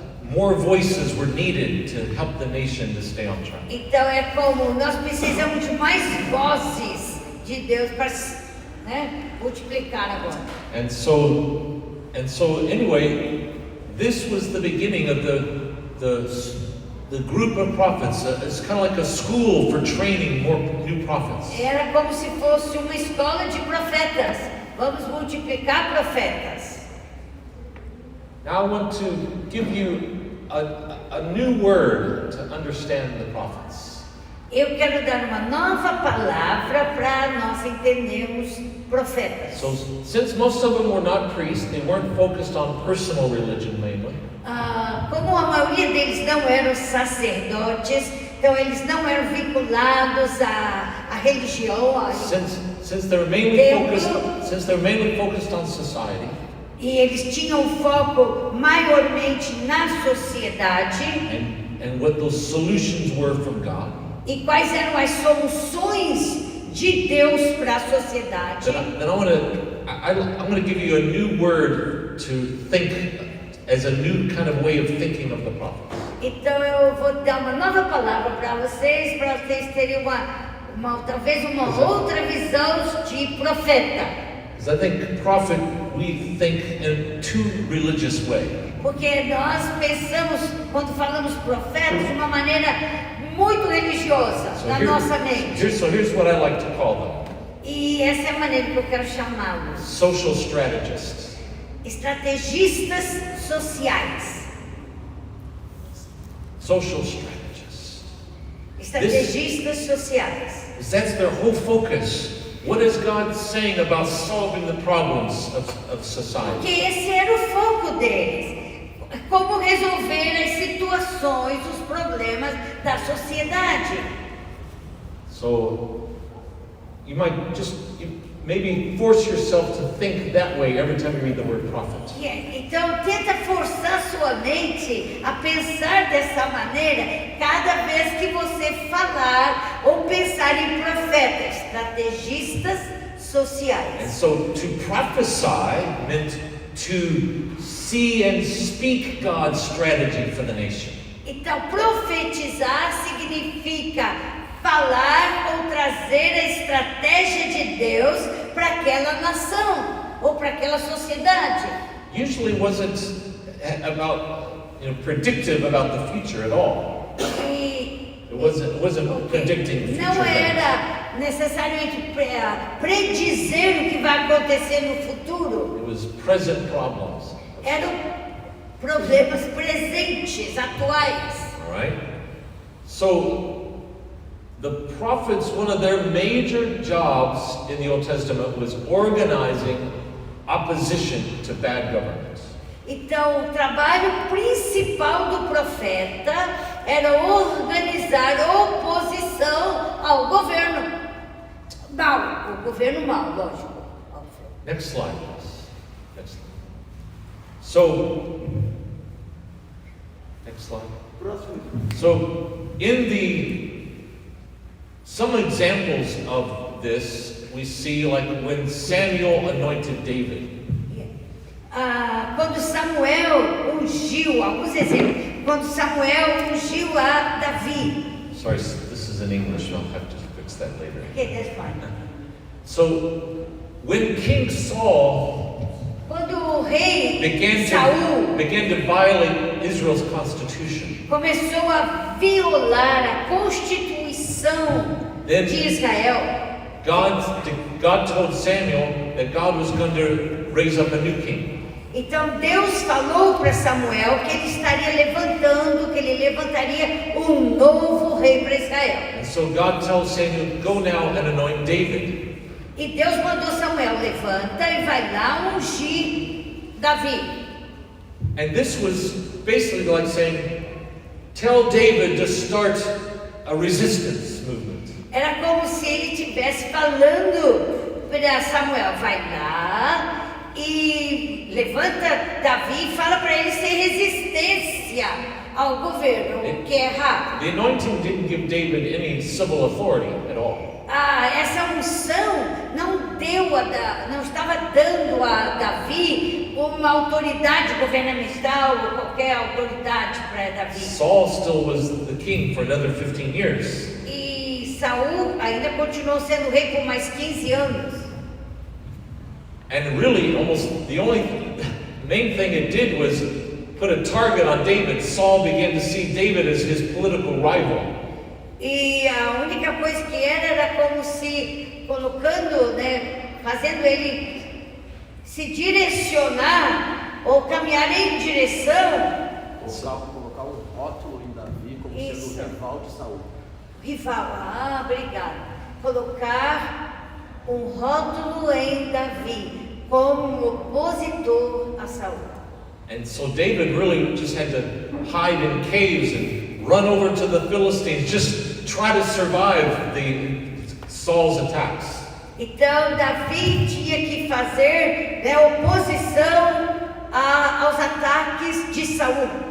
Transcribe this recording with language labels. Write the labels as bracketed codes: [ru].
[en] more voices were needed to help the nation to stay on track. [pt] Então é como nós precisamos de mais vozes de Deus para, né, multiplicar agora. [en] And so anyway, this was the beginning of the group of prophets. It's kind of like a school for training more new prophets. [pt] Era como se fosse uma escola de profetas. Vamos multiplicar profetas. [en] Now I want to give you a new word to understand the prophets. [pt] Eu quero dar uma nova palavra para nós entendermos profetas. [en] So since most of them were not priests, they weren't focused on personal religion mainly. [pt] Como a maioria deles não eram sacerdotes, então eles não eram vinculados à religião. [en] Since they were mainly focused on society. [pt] E eles tinham foco maiormente na sociedade. [en] And what those solutions were from God. [pt] E quais eram as soluções de Deus para a sociedade? [en] Then I'm going to give you a new word to think as a new kind of way of thinking of the prophets. [pt] Então eu vou dar uma nova palavra para vocês terem talvez uma outra visão de profeta. [en] Because I think prophet we think in too religious way. [pt] Porque nós pensamos, quando falamos profetas, de uma maneira muito religiosa na nossa mente. [en] Here's what I like to call them. [pt] E essa é a maneira que eu quero chamá-los. [en] Social strategists. [pt] Estrategistas sociais. [en] Social strategists. [pt] Estrategistas sociais. [en] That's their whole focus. What is God saying about solving the problems of society? [pt] Porque esse era o foco deles. Como resolver as situações, os problemas da sociedade. [en] So you might maybe force yourself to think that way every time you read the word prophet. [pt] Então tenta forçar sua mente a pensar dessa maneira cada vez que você falar ou pensar em profetas, estrategistas sociais. [en] And so to prophesy meant to see and speak God's strategy for the nation. [pt] Então profetizar significa falar ou trazer a estratégia de Deus para aquela nação ou para aquela sociedade. [en] Usually wasn't about predictive about the future at all. It wasn't predicting future. [pt] Não era necessariamente predizer o que vai acontecer no futuro. [en] It was present problems. [pt] Eram problemas presentes, atuais. [en] All right. So the prophets, one of their major jobs in the Old Testament was organizing opposition to bad government. [pt] Então, o trabalho principal do profeta era organizar oposição ao governo mau, o governo mau, lógico. [en] Next slide, please. Next slide. So, next slide. So, some examples of this we see, like when Samuel anointed David. [pt] Quando Samuel ungiu, alguns exemplos, quando Samuel ungiu a Davi. [en] Sorry, this is in English, I'll have to fix that later. Okay, that's fine. So, when King Saul [pt] quando o rei [en] Saul began to violate Israel's constitution, [pt] começou a violar a constituição de Israel, [en] God told Samuel that God was going to raise up a new king. [pt] Então Deus falou para Samuel que ele estaria levantando, que ele levantaria um novo rei para Israel. [en] And so God tells Samuel, go now and anoint David. [pt] E Deus mandou Samuel, levanta e vai lá ungir Davi. [en] And this was basically like saying, tell David to start a resistance movement. [pt] Era como se ele estivesse falando para Samuel, vai lá e levanta Davi e fala para ele ser resistência ao governo, o que é errado. [en] The anointing didn't give David any civil authority at all. [pt] Essa unção não estava dando a Davi uma autoridade governamental ou qualquer autoridade para Davi. [en] Saul still was the king for another 15 years. [pt] E Saul ainda continuou sendo rei por mais 15 anos. [en] And really, almost the only main thing it did was put a target on David. Saul began to see David as his political rival. [pt] E a única coisa que era como se colocando, né, fazendo ele se direcionar ou caminhar em direção. Colocar um rótulo em Davi como Isso. sendo o rival de Saul. Rival, obrigado. Colocar um rótulo em Davi como um opositor a Saul. [en] And so David really just had to hide in caves and run over to the Philistines, just try to survive Saul's attacks. [pt] Então Davi tinha que fazer, né, oposição aos ataques de Saul.